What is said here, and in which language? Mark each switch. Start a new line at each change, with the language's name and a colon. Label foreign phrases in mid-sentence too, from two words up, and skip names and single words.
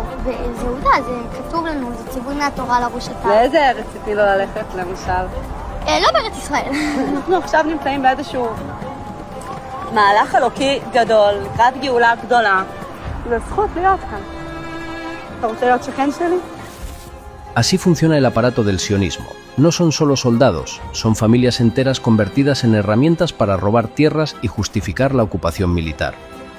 Hebrew: וזה עובדה, זה כתוב לנו, זה ציווי מהתורה לראש התא. לאיזה ארץ רציתי לו ללכת, למשל? לא בארץ ישראל. אנחנו עכשיו נמצאים באיזשהו מהלך אלוקי גדול, לקראת גאולה גדולה. זו זכות להיות כאן. אתה רוצה להיות שכן שלי?
Spanish: Así funciona el aparato del sionismo. No son solo soldados, son familias enteras convertidas en herramientas para robar tierras y justificar la ocupación militar.